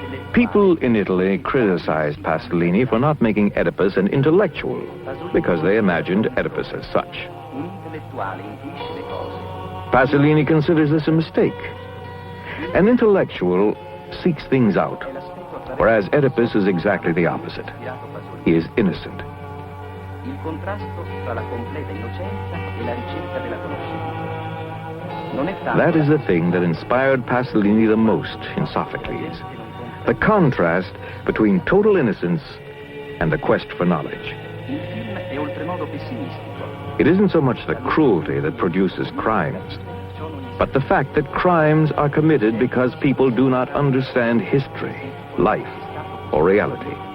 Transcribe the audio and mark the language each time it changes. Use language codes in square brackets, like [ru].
[en] People in Italy criticized Pasolini for not making Oedipus an intellectual, because they imagined Oedipus as such. [it] Un intellettuale intuisce le cose. [en] Pasolini considers this a mistake. An intellectual seeks things out, whereas Oedipus is exactly the opposite. He is innocent. [it] Il contrasto tra la completa innocenza e la ricerca della conoscenza. Non è tanto [en] That is the thing that inspired Pasolini the most in Sophocles. The contrast between total innocence and the quest for knowledge. [it] il film è oltremodo pessimistico. [en] It isn't so much the cruelty that produces crimes, but the fact that crimes are committed because people do not understand history, life, or reality.